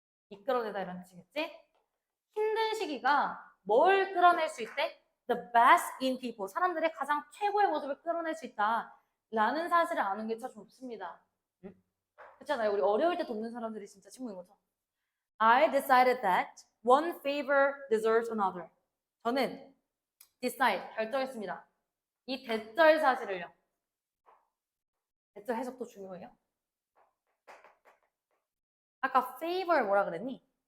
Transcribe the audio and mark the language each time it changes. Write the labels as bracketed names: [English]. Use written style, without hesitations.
[Korean] 이끌어내다 이런 뜻이겠지? 힘든 시기가 뭘 끌어낼 수 있대? [English] The best in people. [Korean] 사람들의 가장 최고의 모습을 끌어낼 수 있다. 라는 사실을 아는 게 참 좋습니다. 응? 그렇잖아요. 우리 어려울 때 돕는 사람들이 진짜 친구인 거죠. [English] I decided that one favor deserves another. [Korean] 저는 decide, 결정했습니다. 이 대절 사실을요. 대절 해석도 중요해요. 아까 favor 뭐라 그랬니?